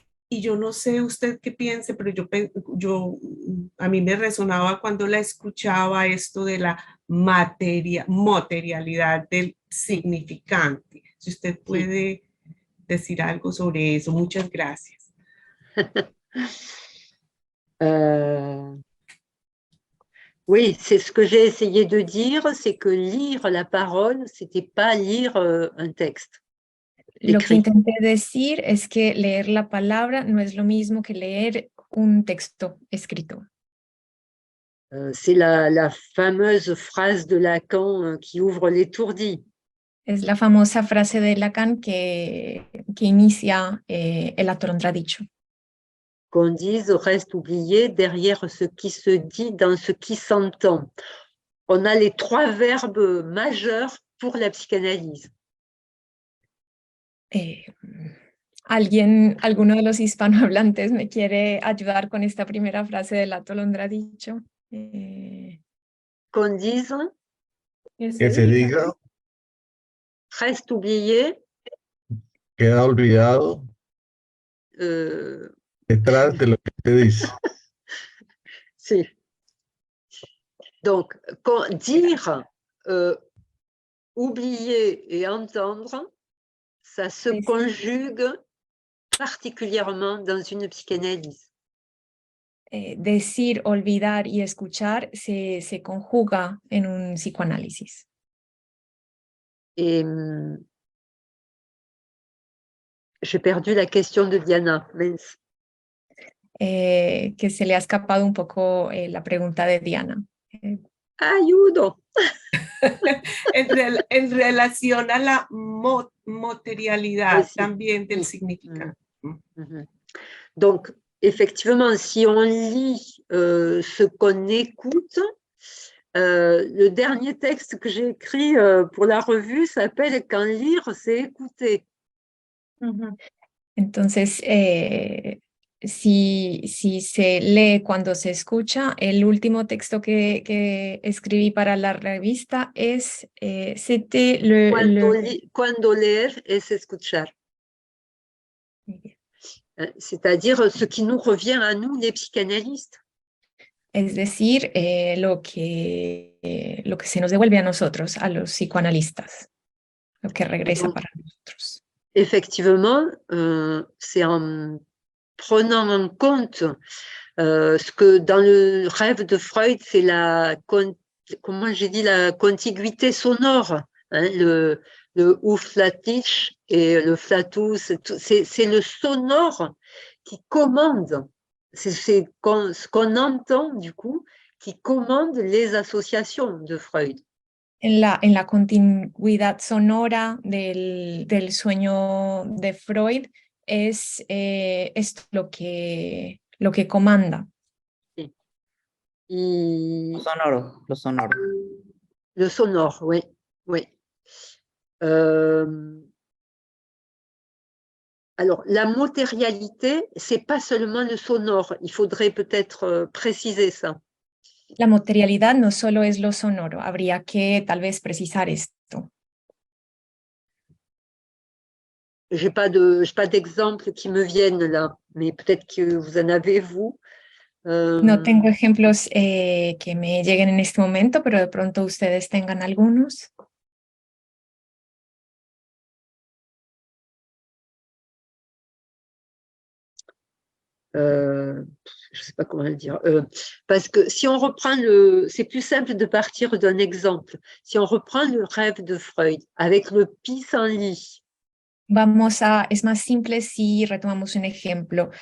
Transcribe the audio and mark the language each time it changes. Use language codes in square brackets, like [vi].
[es] Y yo no sé usted qué piense, pero a mí me resonaba cuando la escuchaba esto de la materialidad del significante. Si usted puede decir algo sobre eso, muchas gracias. [fr] Oui, c'est ce que j'ai essayé de dire, c'est que lire la parole, c'était pas lire un texte. [es] Lo que intenté decir es que leer la palabra no es lo mismo que leer un texto escrito. [fr] C'est la fameuse phrase de Lacan qui ouvre l'étourdi. [es] Es la famosa frase de Lacan que inicia el atolondradicho. [fr] Qu'on dise reste oublié derrière ce qui se dit dans ce qui s'entend. On a les 3 verbes majeurs pour la psychanalyse. [es] ¿Alguno de los hispanohablantes me quiere ayudar con esta primera frase del atolondradicho? [fr] Qu'on dise. [es] Que se diga. [fr] Reste oublié. [es] Queda olvidado. Detrás de lo que te dice. Sí. [fr] Donc, dire, oublier et entendre, ça se conjugue particulièrement dans une psychanalyse. [es] Decir, olvidar y escuchar se conjuga en un psicoanálisis. [fr] Et j'ai perdu la question de Diana. [es] Que se le ha escapado un poco la pregunta de Diana. ¡Ayudo! En relación a la materialidad también del significado. [fr] Donc, effectivement, si on lit ce qu'on écoute, le dernier texte que j'ai écrit pour la revue s'appelle « Quand lire, c'est écouter ». [es] Entonces, si se lee cuando se escucha, el último texto que escribí para la revista es c'était Cuando leer es escuchar. [fr] C'est-à-dire ce qui nous revient à nous, les psychanalystes. [es] Es decir, lo que se nos devuelve a nosotros, a los psicoanalistas, lo que regresa para nosotros. [fr] Effectivement, c'est en prenant en compte ce que dans le rêve de Freud, c'est comment j'ai dit, la contiguïté sonore, hein, le ouf-flatich et le flatus, c'est le sonore qui commande, c'est ce qu'on entend du coup, qui commande les associations de Freud. [es] En la continuidad sonora del sueño de Freud, es esto lo que comanda. Sí. Y Lo sonoro. [fr] le sonore, oui. Oui. Alors, la matérialité, c'est pas seulement le sonore. Il faudrait peut-être préciser ça. [es] La materialidad no solo es lo sonoro, habría que tal vez precisar esto. [fr] J'ai pas d'exemple qui me viennent là, mais peut-être que vous en avez, vous. [es] No tengo ejemplos que me lleguen en este momento, pero de pronto ustedes tengan algunos. [fr] Je sais pas comment le dire. Parce que si on reprend c'est plus simple de partir d'un exemple. Si on reprend le rêve de Freud avec le pissenlit. [es] Es más simple si retomamos un ejemplo.